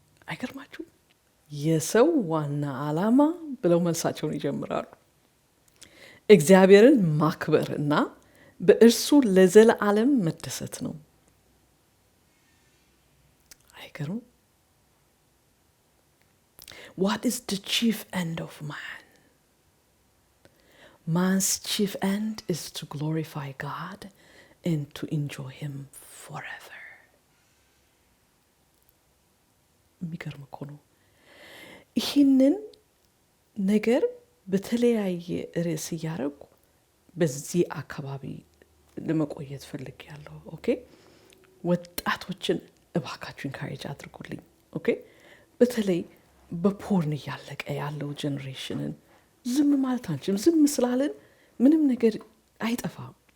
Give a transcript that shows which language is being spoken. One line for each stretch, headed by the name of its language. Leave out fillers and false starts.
Amharic: አይገርማችሁ? የሰው ዋና ዓላማ ብለው መልሳቸውን ይጀምራሉ። እግዚአብሔርን ማክበር እና በእርሱ ለዘለዓለም መደሰት ነው። አይገርም?
English: What is the chief end of man? Man's chief end is to glorify God and to enjoy him forever.
Amharic: የሚገርም እኮ ነው። ይህንን ነገር በተለያየ ርዕስ እያደረጉ በዚህ አካባቢ ለመቆየት ፈልጌያለሁ። ኦኬ። ወጣቶችን እባካችሁን ካሬጅ አድርጉልኝ። ኦኬ። በተለይ በፖርን እያለቀ ያለው ጀኔሬሽንን ዝም ማለት አንችልም። ዝም ስላለን ምንም ነገር አይጠፋም።